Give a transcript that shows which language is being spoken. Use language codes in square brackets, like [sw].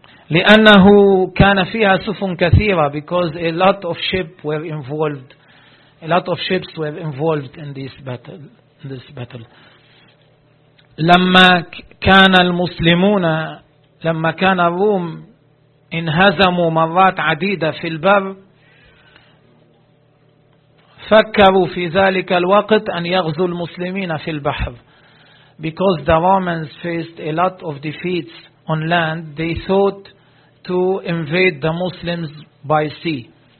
[ar] لأنه كان فيها سفن كثيرة, [en] because a lot of ships were involved. A lot of ships were involved in this battle. [ar] لما كان المسلمون, لما كان الروم انهزموا مرات عديدة في البر, فكروا في ذلك الوقت أن يغزوا المسلمين في البحر. [en] Because the Romans faced a lot of defeats on land, they thought to invade the Muslims by sea.